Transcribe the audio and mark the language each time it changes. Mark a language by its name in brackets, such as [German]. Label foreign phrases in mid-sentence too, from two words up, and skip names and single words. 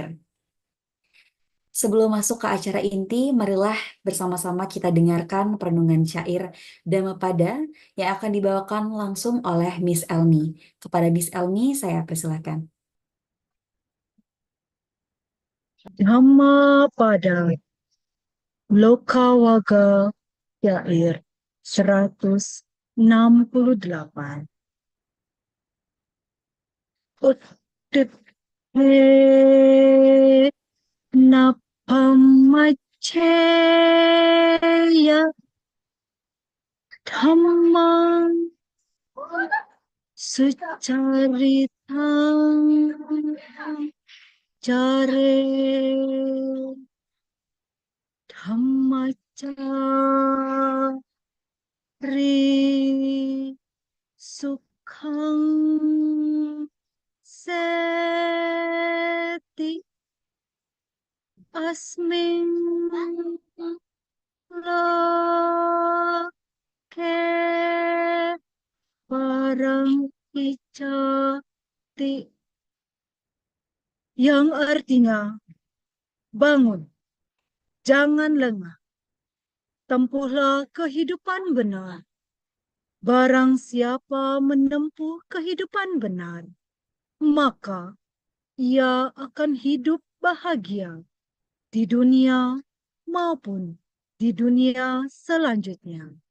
[Indonesian] Sebelum masuk ke acara inti, marilah bersama-sama kita dengarkan perenungan syair Dhammapada yang akan dibawakan langsung oleh Miss Elmi. Kepada Miss Elmi, saya persilakan. Dhammapada Lokawaga Syair 168. [Pali] Utthit he napamacheya dhammang sucaritang jare dhammacari sukhang seti asmin loke parang icati, [Indonesian] yang artinya bangun, jangan lengah, tempuhlah kehidupan benar. Barang siapa menempuh kehidupan benar, maka ia akan hidup bahagia di dunia maupun di dunia selanjutnya.